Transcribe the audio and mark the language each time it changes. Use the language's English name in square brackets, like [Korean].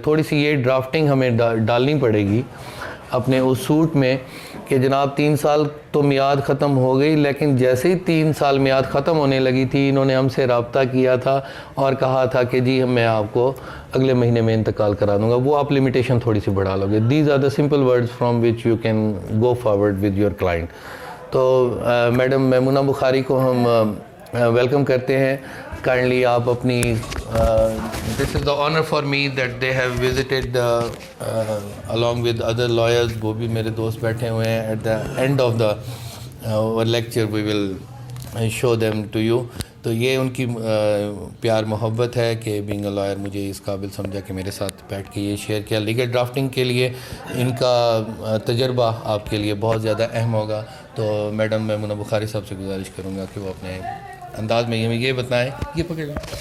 [Urdu] تھوڑی سی یہ ڈرافٹنگ ہمیں ڈالنی پڑے گی اپنے اس سوٹ میں کہ جناب 3 سال تو میعاد ختم ہو گئی، لیکن جیسے ہی 3 سال میعاد ختم ہونے لگی تھی انہوں نے ہم سے رابطہ کیا تھا اور کہا تھا کہ جی میں آپ کو اگلے مہینے میں انتقال کرا دوں گا. وہ آپ لمیٹیشن تھوڑی سی بڑھا لو گے. [English] These are the simple words from which you can go forward with your client. [Urdu] تو میڈم میمونہ بخاری کو ہم ویلکم کرتے ہیں. [English] kindly [Urdu] آپ اپنی [English] This is the honour for me that they have visited along with other lawyers. [Urdu] وہ بھی میرے دوست بیٹھے ہوئے ہیں. [English] At the end of the lecture we will show them to you. [Urdu] تو یہ ان کی پیار محبت ہے کہ [English] being a lawyer [Urdu] مجھے اس قابل سمجھا کہ میرے ساتھ بیٹھ کے یہ شیئر کیا. لیگل ڈرافٹنگ کے لیے ان کا تجربہ آپ کے لیے بہت زیادہ اہم ہوگا. تو میڈم میمونہ بخاری صاحب سے گزارش کروں گا کہ وہ اپنے انداز میں یہ بتائیں. یہ پکڑ لیں.